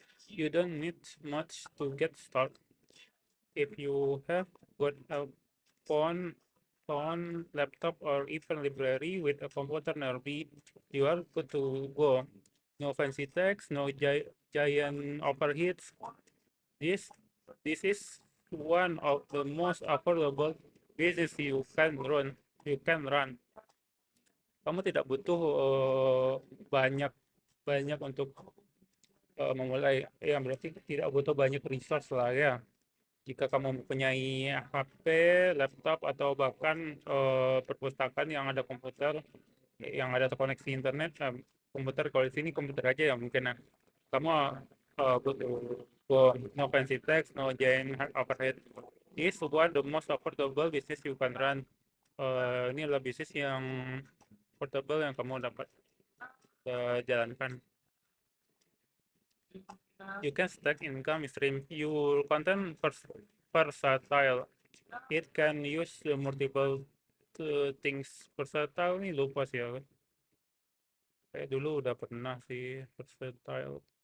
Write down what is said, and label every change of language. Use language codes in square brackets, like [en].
[en] You don't need much to get started. If you have got a phone, laptop, or even library with a computer nearby, you are good to go. No fancy text, no giant overheads. This this is one of the most affordable business you can run. [id] Kamu tidak butuh banyak banyak untuk memulai, ya berarti tidak butuh banyak resource lah ya. Jika kamu mempunyai HP, laptop, atau bahkan perpustakaan yang ada komputer, yang ada terkoneksi internet, komputer kalau di sini komputer aja ya mungkin ya. Kamu butuh [en] no fancy text, no giant overhead. This is one the most affordable business you can run. [id] Ini adalah bisnis yang portable yang kamu dapat jalankan. [en] You can stack income stream. Your content versatile. It can use multiple things. [id] Versatile nih lupa sih ya. Kayak dulu udah pernah sih versatile.